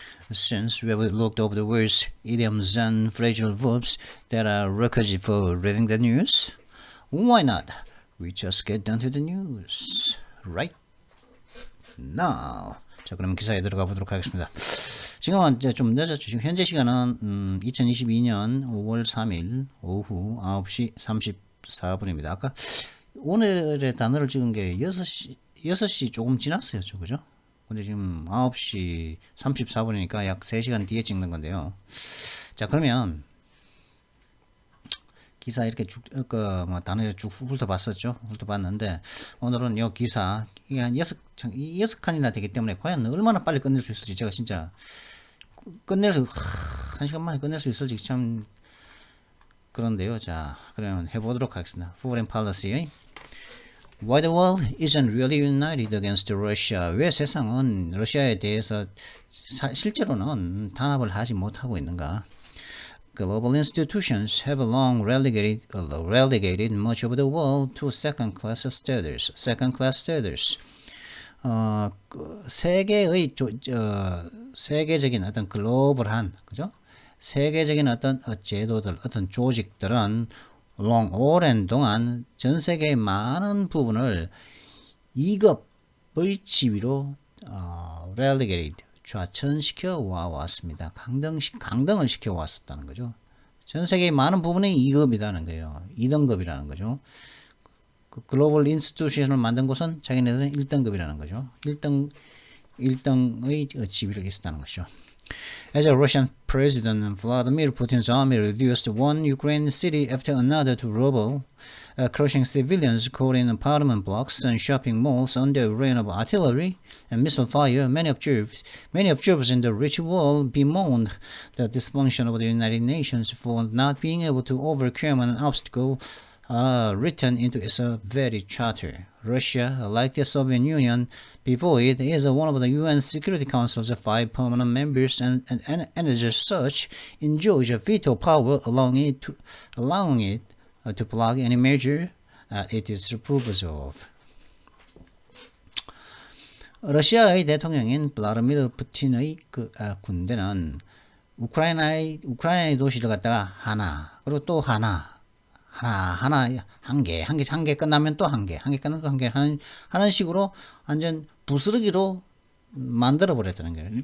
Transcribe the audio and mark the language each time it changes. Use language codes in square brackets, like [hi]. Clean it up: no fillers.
[en] Since we have looked over the words, idioms and phrasal verbs that are requisite for reading the news, why not? We just get down to the news, right? Now. [ko] 자, 그럼 기사에 들어가 보도록 하겠습니다. 지금은 이제 좀 늦었죠. 지금 현재 시간은 2022년 5월 3일 오후 9시 34분입니다. 아까 오늘의 단어를 찍은 게 6시 조금 지났어요. 그죠? 근데 지금 9시 34분이니까 약 3시간 뒤에 찍는 건데요. 자, 그러면 기사 이렇게 단어를 쭉 훑어봤었죠. 훑어봤는데 오늘은 이 기사 이게 한 6칸이나 되기 때문에 과연 얼마나 빨리 끝낼 수 있을지 제가 진짜 끝낼 수 1시간 만에 끝낼 수 있을지 참 그런데요. 자, 그러면 해보도록 하겠습니다. [en] Foreign Policy. Why the world isn't really united against Russia? [ko] 왜 세상은 러시아에 대해서 실제로는 단합을 하지 못하고 있는가? [en] Global institutions have long relegated much of the world to second-class status. Second-class status. [ko] 세계의 세계적인 어떤 글로벌한, 그죠? 세계적인 어떤 제도들, 어떤 조직들은 오랜 동안 전 세계의 많은 부분을 2급의 지위로 relegated, 좌천시켜 왔습니다. 강등을 시켜 왔었다는 거죠. 전 세계의 많은 부분이 2급이라는 거예요. 2등급이라는 거죠. 그 글로벌 인스티튜션을 만든 곳은 자기네들은 1등급이라는 거죠. 1등의 지위를 있었다는 것이죠. [en] As a Russian President Vladimir Putin's army reduced one Ukrainian city after another to rubble, crushing civilians caught in apartment blocks and shopping malls under rain of artillery and missile fire, many observers in the rich world bemoaned the dysfunction of the United Nations for not being able to overcome an obstacle written into its very charter. Russia, like the Soviet Union before it, is one of the UN Security Council's 5 permanent members and as such enjoys a veto power, allowing it to block any measure it disapproves of. [ko] 러시아의 대통령인 블라디미르 푸틴의 군대는 우크라이나의 도시를 갖다가 하나, 그리고 또 하나, 한 개 끝나면 또 한 개 끝나면 또 한 개 하는 식으로 완전 부스러기로 만들어 버렸다는 거예요.